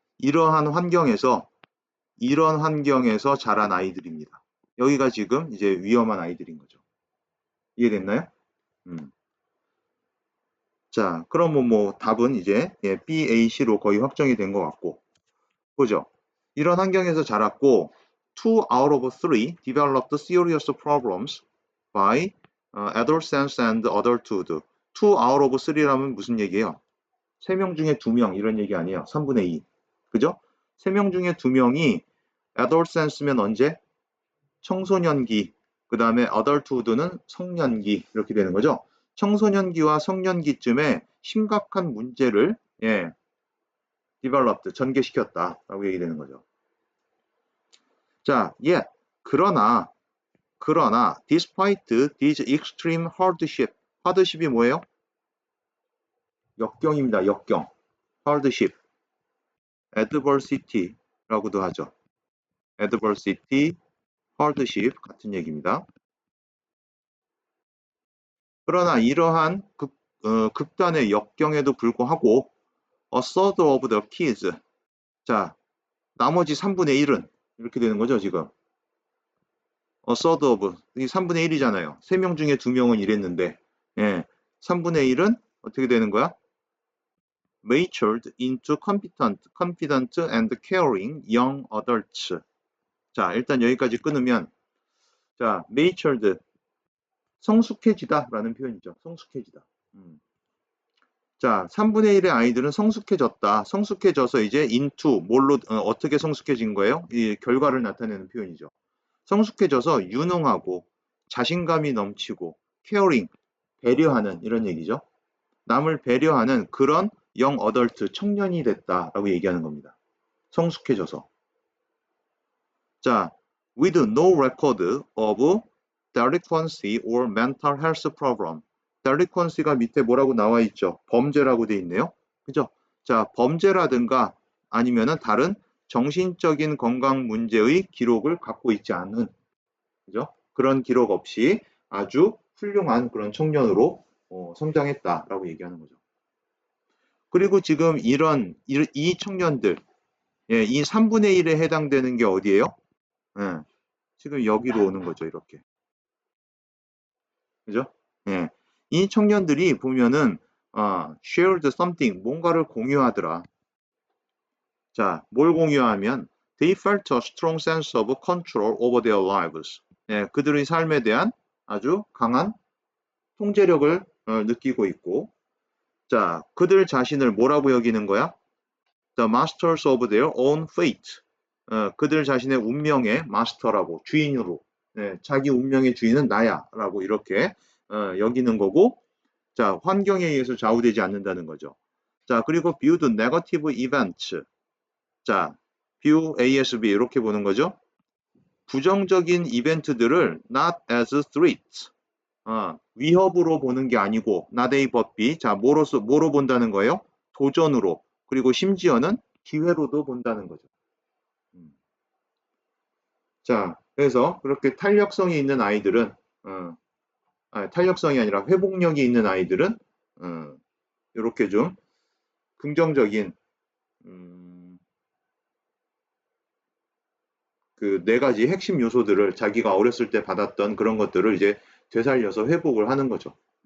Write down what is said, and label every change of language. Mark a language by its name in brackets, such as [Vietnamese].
[Korean] 이러한 환경에서 이런 환경에서 자란 아이들입니다. 여기가 지금 이제 위험한 아이들인 거죠. 이해됐나요? 자, 그럼 뭐 답은 이제 B, A, C로 거의 확정이 된 것 같고, 그죠? 이런 환경에서 자랐고, [English] 2 out of 3 developed serious problems by adolescents and adulthood. [Korean] 2 out of 3라면 무슨 얘기예요? 3명 중에 2명 이런 얘기 아니에요. 3분의 2. 그죠? 3명 중에 2명이 adolescence면 언제? 청소년기, 그 다음에 adulthood는 성년기 이렇게 되는 거죠. 청소년기와 성년기쯤에 심각한 문제를 developed, 전개시켰다라고 얘기되는 거죠. [English] 자, [Korean] 그러나 [English] despite these extreme hardship, [Korean] hardship이 뭐예요? 역경입니다. 역경. hardship, adversity라고도 하죠. adversity, hardship 같은 얘기입니다. 그러나 이러한 극단의 역경에도 불구하고 [English] a third of the kids. [Korean] 자, 나머지 3분의 1은 이렇게 되는 거죠, 지금. a third of 이 3분의 1이잖아요. 3명 중에 2명은 이랬는데 3분의 1은 어떻게 되는 거야? [English] matured into confident and caring young adults. [Korean] 자, 일단 여기까지 끊으면 자, matured 성숙해지다라는 표현이죠. 성숙해지다. 자, 3분의 1의 아이들은 성숙해졌다. 성숙해져서 이제 into 뭘로 어떻게 성숙해진 거예요? 이 결과를 나타내는 표현이죠. 성숙해져서 유능하고 자신감이 넘치고 caring 배려하는 이런 얘기죠. 남을 배려하는 그런 young adult 청년이 됐다라고 얘기하는 겁니다. 성숙해져서. [English] 자, with no record of delinquency or mental health problem. [Korean] delinquency가 밑에 뭐라고 나와 있죠? 범죄라고 돼 있네요. 그죠? 자, 범죄라든가 아니면은 다른 정신적인 건강 문제의 기록을 갖고 있지 않은, 그죠? 그런 기록 없이 아주 훌륭한 그런 청년으로 성장했다라고 얘기하는 거죠. 그리고 지금 이 청년들, 이 3분의 1에 해당되는 게 어디예요? 지금 여기로 오는 거죠, 이렇게. 그죠? 이 청년들이 보면은 [English] shared something, [Korean] 뭔가를 공유하더라. [English] 자, [Korean] 뭘 공유하면 [English] they felt a strong sense of control over their lives. [Korean] 예, 그들의 삶에 대한 아주 강한 통제력을 느끼고 있고, 자, 그들 자신을 뭐라고 여기는 거야? [English] The masters of their own fate. [Korean] 그들 자신의 운명의 마스터라고, 주인으로, 예, 자기 운명의 주인은 나야라고 이렇게 여기는 거고, 자, 환경에 의해서 좌우되지 않는다는 거죠. [English] 자, 그리고 viewed negative events. [Korean] 자, view ASB 이렇게 보는 거죠. 부정적인 이벤트들을 [English] not as threats. [Korean] 위협으로 보는 게 아니고 not A but B. 자, 뭐로 본다는 거예요? 도전으로. 그리고 심지어는 기회로도 본다는 거죠. 자, 그래서 그렇게 탄력성이 있는 아이들은 탄력성이 아니라 회복력이 있는 아이들은 이렇게 좀 긍정적인 그 네 가지 핵심 요소들을 자기가 어렸을 때 받았던 그런 것들을 이제 되살려서 회복을 하는 거죠.